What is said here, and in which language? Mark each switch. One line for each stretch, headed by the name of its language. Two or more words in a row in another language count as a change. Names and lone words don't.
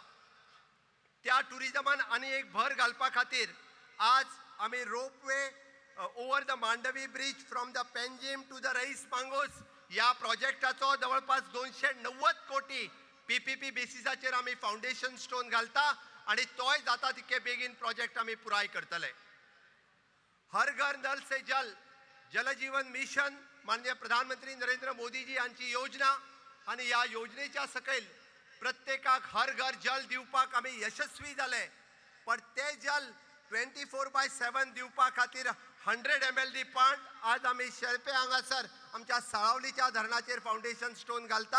Konkani: त्या टुरिजमान आनी एक भर घालपा खातीर आज आमी
English: ropeway over the Mandovi bridge from the Panjim to the Reis Magos
Konkani: या प्रोजेक्टाचो जवळपास 290 कोटी PPP बेसिसाचेर आमी
English: foundation stone
Konkani: घालता आणि तोय जाता तितके बेगीन प्रोजेक्ट आमी पुराय करतले.
Hindi: हर घर नल से जल,
Konkani: जल जीवन मिशन माननीय प्रधानमंत्री नरेंद्र मोदीजी यांची योजना आणि या योजनेच्या सकयल प्रत्येकाक हर घर जल दिवपाक आमी यशस्वी जाले. पण ते जल 24/7 दिवपा खातीर 100 ml पांट आज आमी शेळपे हांगासर आमच्या साळावलीच्या धरणाचेर
English: foundation stone
Konkani: घालता.